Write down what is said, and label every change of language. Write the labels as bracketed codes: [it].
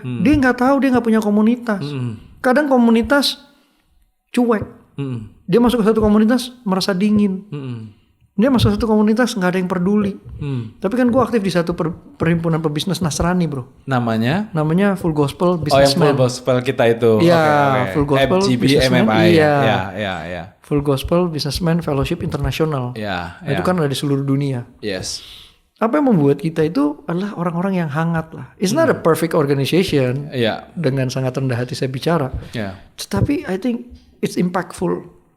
[id] Dia nggak tahu, dia nggak punya komunitas. Kadang komunitas cuek. Dia masuk ke satu komunitas merasa dingin. Dia masuk ke satu komunitas nggak ada yang peduli. Tapi kan gue aktif di satu perhimpunan pebisnis Nasrani bro. Namanya Full Gospel Businessman. Full Gospel kita itu. Iya, Full Gospel Businessman. Iya. Full Gospel Businessman Fellowship International. Itu kan ada di seluruh dunia. [en] Yes. [id] Apa yang membuat kita itu adalah orang-orang yang hangat lah. [en] It's not a perfect organization. [id] Dengan sangat rendah hati saya bicara. Tetapi [en] I think it's impactful.